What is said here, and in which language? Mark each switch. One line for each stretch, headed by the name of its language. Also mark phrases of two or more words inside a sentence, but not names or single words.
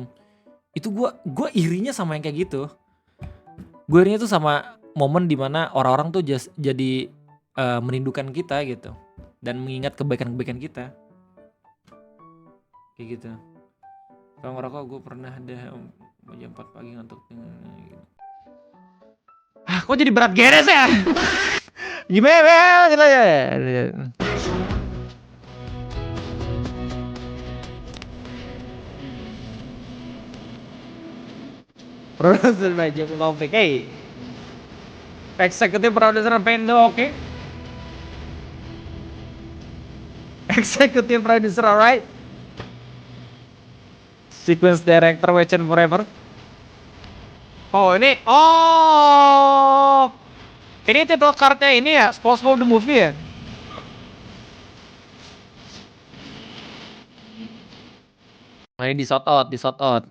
Indonesian: Itu gue irinya sama yang kayak gitu. Gue irinya tuh sama momen dimana orang-orang tuh jadi merindukan kita gitu dan mengingat kebaikan-kebaikan kita kayak gitu. Kalau ngerokok gue pernah ada jam 4 pagi ngantuk. Ah, kok jadi berat geres ya? Gimana kita ya?
English: Producer by Jim Taufik. Hey, Executive Producer Pendo, oke? Executive Producer, alright? Sequence Director, Watch and Forever.
Indonesian: Oh ini, ini
English: title cardnya
Indonesian: ini ya, SpongeBob the Movie ya? Nah, ini di
English: shout out.